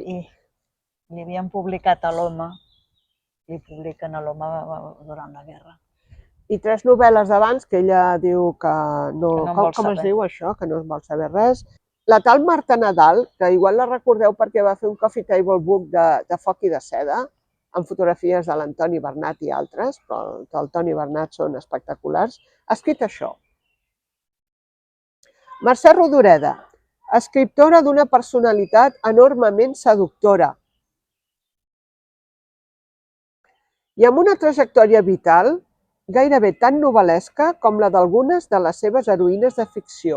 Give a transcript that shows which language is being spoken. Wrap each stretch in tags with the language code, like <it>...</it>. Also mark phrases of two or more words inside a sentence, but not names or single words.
<ca>I li havien publicat a l'Home, i publiquen a l'Home durant la guerra. I 3 novel·les d'abans que ella diu que no... Que no en vol Com es saber. diu això? Que no en vol saber res. La tal Marta Nadal, que igual la recordeu perquè va fer un</ca> <en>coffee table book</en> <ca>de foc i de seda, amb fotografies de l'Antoni Bernat i altres, però els del Toni Bernat són espectaculars, ha escrit això. Mercè Rodoreda, escriptora d'una personalitat enormement seductora i amb una trajectòria vital gairebé tan novel·lesca com la d'algunes de les seves heroïnes de ficció.</ca>